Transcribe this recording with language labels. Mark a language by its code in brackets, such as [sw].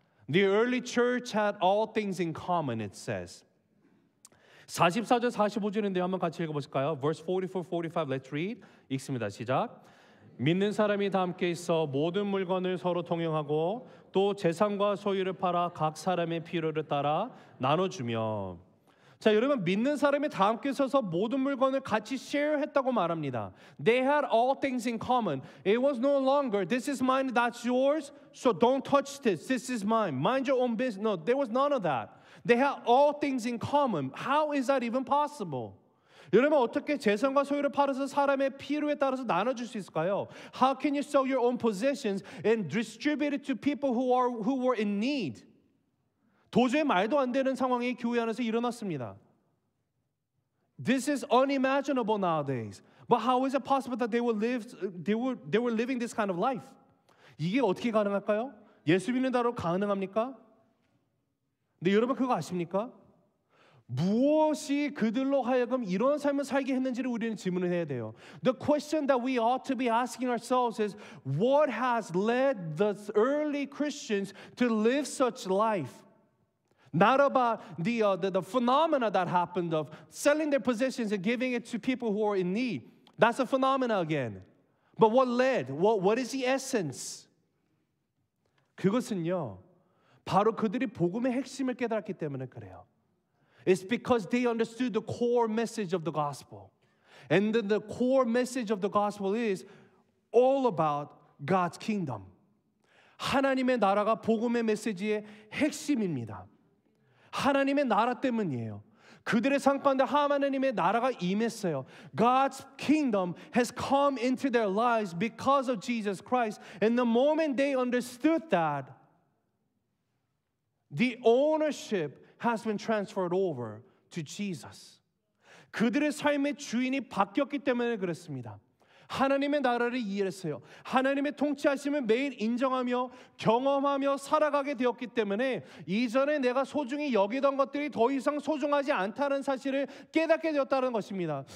[en] The early church had all things in common, it says. [ko] 44절 45절인데요. 한번 같이 읽어보실까요? [en] Verse 44, 45, let's read. [ko] 읽습니다. 시작. 믿는 사람이 다 함께 있어 모든 물건을 서로 통용하고 또 재산과 소유를 팔아 각 사람의 필요를 따라 나눠주며. 자, 여러분, 믿는 사람이 다 함께 서서 모든 물건을 같이 share했다고 말합니다. [en] They had all things in common. It was no longer this is mine, that's yours, so don't touch this. This is mine. Mind your own business. No, there was none of that. They had all things in common. How is that even possible? [ko] 여러분, 어떻게 재산과 소유를 팔아서 사람의 필요에 따라서 나눠줄 수 있을까요? [en] How can you sell your own possessions and distribute it to people who were in need? [ko] 도저히 말도 안 되는 상황이 교회 안에서 일어났습니다. [en] This is unimaginable nowadays. But how is it possible that they were living this kind of life? [ko] 이게 어떻게 가능할까요? 예수 믿는 자로 가능합니까? 근데 여러분 그거 아십니까? 무엇이 그들로 하여금 이런 삶을 살게 했는지를 우리는 질문을 해야 돼요. [en] The question that we ought to be asking ourselves is, what has led the early Christians to live such life? Not about the phenomena that happened of selling their possessions and giving it to people who are in need. That's a phenomena again. But what led? What is the essence? [ko] 그것은요, 바로 그들이 복음의 핵심을 깨달았기 때문에 그래요. [en] It's because they understood the core message of the gospel. And then the core message of the gospel is all about God's kingdom. [ko] 하나님의 나라가 복음의 메시지의 핵심입니다. 하나님의 나라 때문이에요. 그들의 삶 가운데 하나님의 나라가 임했어요. [en] God's kingdom has come into their lives because of Jesus Christ. And the moment they understood that, the ownership has been transferred over to Jesus. [ko] 그들의 삶의 주인이 바뀌었기 때문에 그렇습니다. 하나님의 나라를 이해했어요. 하나님의 통치하심을 매일 인정하며 경험하며 살아가게 되었기 때문에 이전에 내가 소중히 여기던 것들이 더 이상 소중하지 않다는 사실을 깨닫게 되었다는 것입니다.